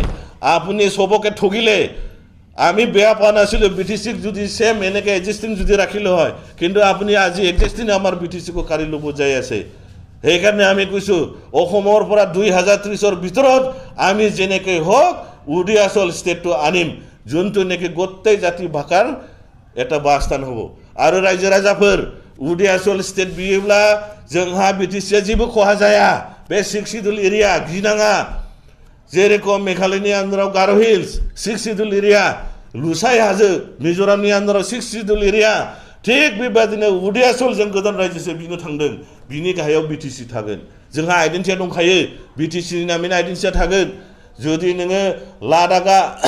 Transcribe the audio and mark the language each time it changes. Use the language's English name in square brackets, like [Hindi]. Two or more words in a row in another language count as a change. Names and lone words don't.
[Assamese] আপুনি সবকে ঠগিলে আমি বেয়া পোৱা নাছিলোঁ BTCক যদি সেম এনেকৈ এক্সিষ্টিং যদি ৰাখিলে হয় কিন্তু আপুনি আজি এক্সিষ্টিং আমাৰ BTCকো কাঢ়ি ল'ব যাই আছে সেইকাৰণে আমি কৈছোঁ অসমৰ পৰা 2030 ৰ ভিতৰত আমি যেনেকৈ হওক উদয়াচল ষ্টেটটো আনিম যোনটো নেকি গোটেই জাতি ভাষাৰ এটা বাসস্থান হ'ব আৰু ৰাজ্য ৰাজাফোৰ উদয়াচল ষ্টেট বিয়েब्ला [Bodo] जोंहा BTCआ जेबो खहा जाया बे 6 शिड्युल एरिया गिनाङा जेरेखम मेघालयनि आन्दाराव गार' हिल्स 6 [English] schedule area [Bodo] लुसाइ हाजो मिजोरामनि आन्दाराव 6 [English] schedule area [Bodo] थिग बेबादिनो उदयाचल जों गोदान रायजोसो बिनो थांदों बिनि गाहायाव BTC थागोन जोंहा आइडेन्टिटिया दंखायो BTCनि नामैनो आइडेन्टिटिया थागोन जुदि नोङो लादाखआ